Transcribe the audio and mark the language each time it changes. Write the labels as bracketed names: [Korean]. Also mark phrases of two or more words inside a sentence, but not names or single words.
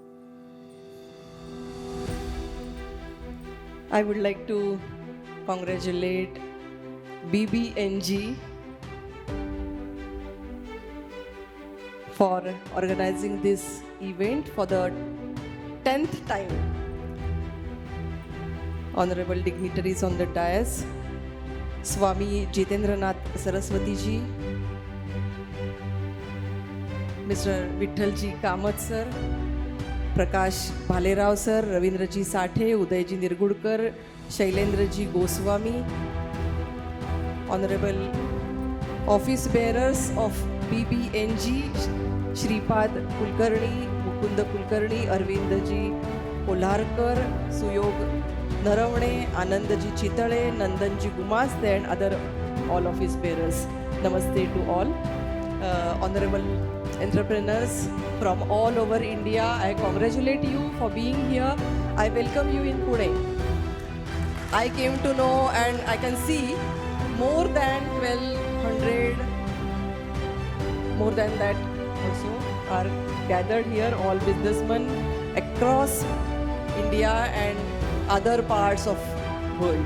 [English] I would like to congratulate BBNG for organizing this event for the 10th time. Honorable dignitaries on the dais, Swami Jitendranath Saraswati ji, Mr. Vithalji Kamath sir, Prakash Bhalerao sir, Ravindraji Sathe, Udayji Nirgudkar, Shailendraji Goswami, Honorable office bearers of BBNG, Shripad Kulkarni, Mukunda Kulkarni, Arvindji Kolarkar, Suyog Naravane, Anandji Chitale, Nandanji Gumaste and other all office bearers. Namaste to all. Honorable entrepreneurs from all over India, I congratulate you for being here. I welcome you in Pune. I came to know and I can see more than 1200, more than that also are gathered here, all businessmen across India and other parts of world.